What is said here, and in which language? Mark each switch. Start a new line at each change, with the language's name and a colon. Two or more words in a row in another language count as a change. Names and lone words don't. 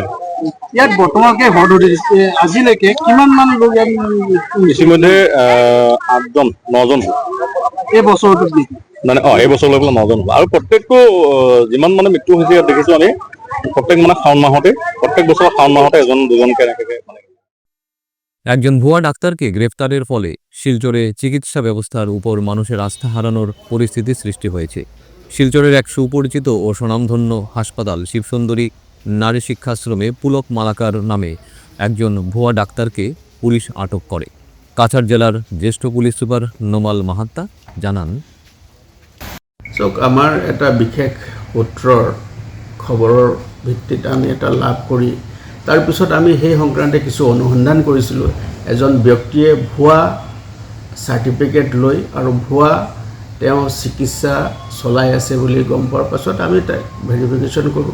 Assamese: ইয়াত বৰ্তমানকে হদহুদিত আজিলৈকে কিমান মান লোক ইতিমধ্যে 8জন 9জন এই বছৰটোত মানে এই বছৰ লৈ পেলাই 9জন হ'ব। আৰু প্ৰত্যেকটো যিমান মানে মৃত্যু হৈছে ইয়াত দেখিছো আমি প্ৰত্যেক মানে শাওণ মাহতে, প্ৰত্যেক বছৰ শাওণ মাহতে এজন দুজনকে এনেকে মানে।
Bangla: একজন ভুয়া ডাক্তারকে গ্রেফতারের ফলে শিলচরে চিকিৎসা ব্যবস্থার উপর মানুষের আস্থা হারানোর পরিস্থিতি সৃষ্টি হয়েছে। শিলচরের এক সুপরিচিত ও স্বনামধন্য হাসপাতাল শিবসুন্দরী নারী শিক্ষাশ্রমে পুলক মালাকার নামে একজন ভুয়া ডাক্তারকে পুলিশ আটক করে। কাছাড় জেলার জ্যেষ্ঠ পুলিশ সুপার নোমাল মাহাত্তা জানান,
Assamese: চাওক আমাৰ এটা বিশেষ সূত্ৰৰ খবৰৰ ভিত্তিত আমি এটা লাভ কৰি তাৰপিছত আমি সেই সংক্ৰান্তে কিছু অনুসন্ধান কৰিছিলোঁ। এজন ব্যক্তিয়ে ভুৱা চাৰ্টিফিকেট লৈ আৰু ভুৱা তেওঁ চিকিৎসা চলাই আছে বুলি গম পোৱাৰ পাছত আমি তাক ভেৰিফিকেশ্যন কৰোঁ।